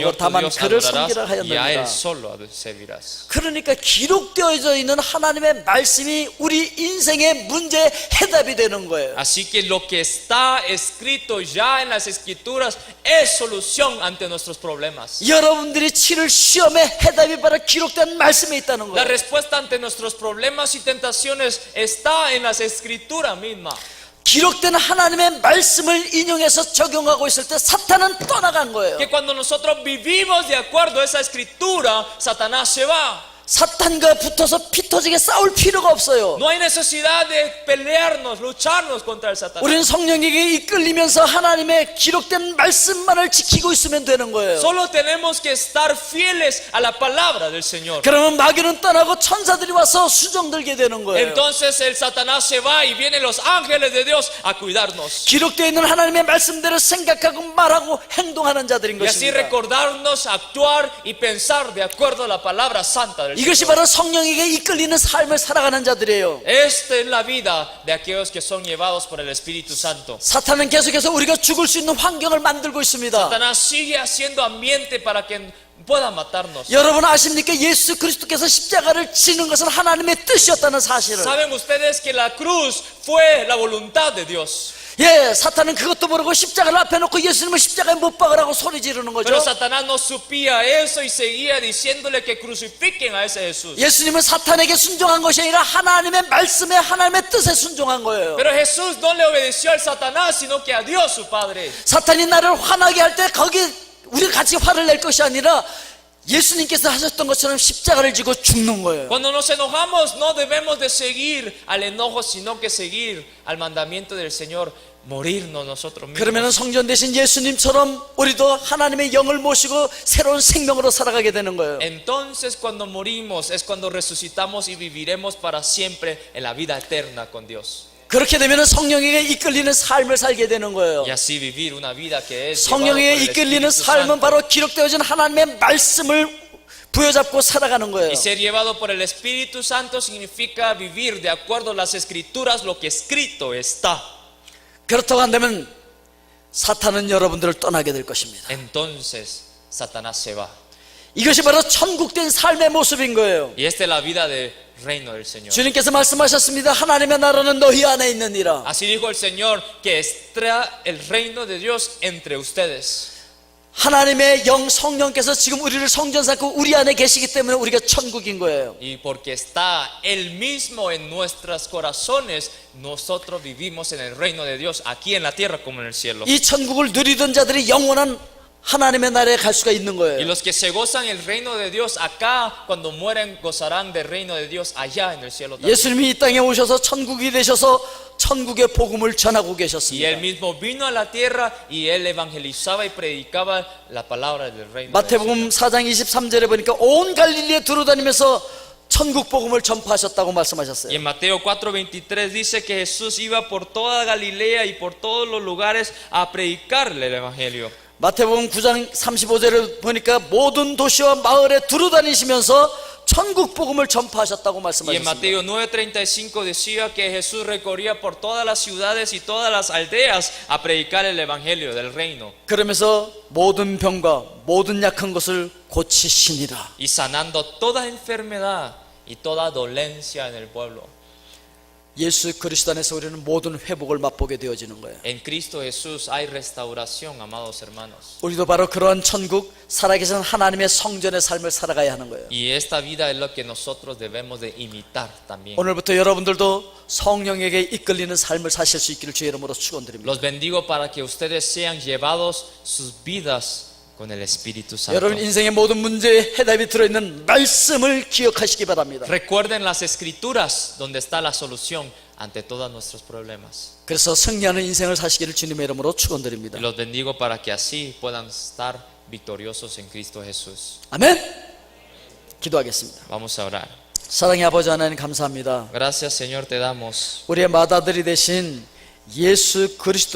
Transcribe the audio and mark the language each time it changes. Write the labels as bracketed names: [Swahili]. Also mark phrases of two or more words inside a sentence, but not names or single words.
[Spanish] Señor tu [Korean] 다만 [Spanish] Dios [Korean] 그를 [Spanish] adorarás, [Korean] 섬기라 [Spanish] y a Él [Korean] 하였느니라. [Spanish] solo servirás". [Korean] 그러니까 기록되어져 있는 하나님의 말씀이 우리 인생의 문제의 해답이 되는 거예요. [Spanish] Así que lo que está escrito ya en las escrituras es solución ante nuestros problemas. [Korean] 여러분들이 치를 시험의 해답이 바로 기록된 말씀에 있다는 [Spanish] La [Korean] 거예요. [Spanish] respuesta ante nuestros problemas y tentaciones está en las escrituras mismas. [Korean] 기록된 하나님의 말씀을 인용해서 적용하고 있을 때 사탄은 떠나간 거예요. [Spanish] Que cuando nosotros vivimos de acuerdo a esa escritura, Satanás se va. [Korean] 사탄과 붙어서 피 터지게 싸울 필요가 없어요. [Spanish] No hay necesidad de pelearnos, lucharnos contra el Satanás. [Korean] 우리는 성령에게 이끌리면서 하나님의 기록된 말씀만을 지키고 있으면 되는 거예요. [Spanish] Solo tenemos que estar fieles a la palabra del Señor. [Korean] 그러면 마귀는 떠나고 천사들이 와서 수종들게 되는 거예요. [Spanish] Entonces el Satanás se va y vienen los ángeles de Dios a cuidarnos. [Korean] 기록되어 있는 하나님의 말씀대로 생각하고 말하고 행동하는 자들인 [Spanish] Y así [Korean] 것입니다. [Spanish] recordarnos, actuar y pensar de acuerdo a la palabra santa del [Korean] 이것이 [Spanish] Señor. [Korean] 바로 성령에게 이끌리는 삶을 살아가는 자들이에요. [Spanish] Esta es la vida de aquellos que son llevados por el Espíritu Santo. [Korean] 사탄은 계속해서 우리가 죽을 수 있는 환경을 만들고 있습니다. [Spanish] Satanás sigue haciendo ambiente para que pueda matarnos. [Korean] 여러분 아십니까? 예수 그리스도께서 십자가를 지는 것은 하나님의 뜻이었다는 사실을. [Spanish] ¿Saben ustedes que la cruz fue la voluntad de Dios? [Korean] 예, 사탄은 그것도 모르고 십자가를 앞에 놓고 예수님을 십자가에 못 박으라고 소리 지르는 거죠. [Spanish] Pero Satanás no supía eso y seguía diciéndole que crucifiquen a ese Jesús. [Korean] 예수님은 사탄에게 순종한 것이 아니라 하나님의 말씀에 하나님의 뜻에 순종한 거예요. [Spanish] Pero Jesús no le obedeció al Satanás, sino que a Dios su Padre. [Korean] 사탄이 나를 화나게 할 때 거기 우리가 같이 화를 낼 것이 아니라 예수님께서 하셨던 것처럼 십자가를 지고 죽는 거예요. [Spanish] Cuando nos enojamos no debemos de seguir al enojo, sino que seguir al mandamiento del Señor, morirnos nosotros mismos. [Korean] 그러면 성전 대신 예수님처럼 우리도 하나님의 영을 모시고 새로운 생명으로 살아가게 되는 거예요. [Spanish] Entonces cuando morimos es cuando resucitamos y viviremos para siempre en la vida eterna con Dios. [Korean] 그렇게 되면 성령에게 이끌리는 삶을 살게 되는 거예요. [Spanish] Y así vivir una vida que es llevado por [Korean] 성령에 [Spanish] el [Korean] 이끌리는 [Spanish] Espíritu [Korean] 삶은 [Spanish] Santo. [Korean] 바로 기록되어진 하나님의 말씀을 부여잡고 살아가는 거예요. [Spanish] Y ser llevado por el Espíritu Santo significa vivir de acuerdo a las escrituras lo que escrito está. [Korean] 그렇다고 한다면 사탄은 여러분들을 떠나게 될 것입니다. [Spanish] Entonces Satanás se va. [Korean] 이것이 바로 천국된 삶의 모습인 거예요. [Spanish] Y esta es la vida del reino del Señor. [Korean] 주님께서 말씀하셨습니다. 하나님의 나라는 너희 안에 있느니라. [Spanish] Así dijo el Señor, que está el reino de Dios entre ustedes. [Korean] 하나님의 영 성령께서 지금 우리를 성전 삼고 우리 안에 계시기 때문에 우리가 천국인 거예요. [Spanish] Y porque está Él mismo en nuestros corazones, nosotros vivimos en el reino de Dios, aquí en la tierra como en el cielo. [Korean] 이 천국을 누리던 자들이 영원한 하나님의 나라에 갈 수가 있는 [Spanish] Y [Korean] 거예요. [Spanish] los que se gozan el reino de Dios acá, cuando mueren, gozarán del reino de Dios allá en el cielo también. [Korean] 예수님이 이 땅에 오셔서 천국이 되셔서 천국의 복음을 전하고 [Spanish] Y Él [Korean] 계셨습니다. [Spanish] mismo vino a la tierra y Él evangelizaba y predicaba la palabra del reino. [Korean] 마태복음 4장 23절에 보니까 온 갈릴리에 두루다니면서 천국 복음을 전파하셨다고 [Spanish] Y [Korean] 말씀하셨어요. [Spanish] en Mateo 4:23 dice que Jesús iba por toda Galilea y por todos los lugares a predicarle el evangelio. [Korean] 마태복음 9장 35절을 보니까 모든 도시와 마을에 두루다니시면서 천국 복음을 전파하셨다고 [Spanish] Y en [Korean] 말씀하셨습니다. [Spanish] Mateo 9:35 decía que Jesús recorría por todas las ciudades y todas las aldeas a predicar el evangelio del reino [Korean] 그러면서 모든 병과 모든 약한 것을 고치시니라. [Spanish] y sanando toda enfermedad y toda dolencia en el pueblo. [Korean] 예수 그리스도 안에서 우리는 모든 회복을 맛보게 되어지는 거예요. [Spanish] En Cristo Jesús hay restauración, amados hermanos. [Korean] 우리도 바로 그러한 천국 살아계신 하나님의 성전의 삶을 살아가야 하는 거예요. [Spanish] Y esta vida es lo que nosotros debemos de imitar también. [Korean] 오늘부터 여러분들도 성령에게 이끌리는 삶을 사실 수 있기를 주의 이름으로 축원드립니다. [Spanish] Los bendigo para que ustedes sean llevados sus vidas con el Espíritu Santo. [Korean] 여러분 인생의 모든 문제에 해답이 들어있는 말씀을 기억하시기 바랍니다. [Spanish] Recuerden las escrituras donde está la solución ante todos nuestros problemas. [Korean] 그래서 승리하는 인생을 사시기를 주님의 이름으로 축원드립니다. [Spanish] Y los bendigo para que así puedan estar victoriosos en Cristo Jesús. [Korean] 아멘. 기도하겠습니다. [Spanish] Vamos a orar. [Korean] 사랑의 아버지 하나님 감사합니다. [Spanish] Gracias, Señor, te damos. [Korean] 우리의 맏아들이 되신 예수 그리스도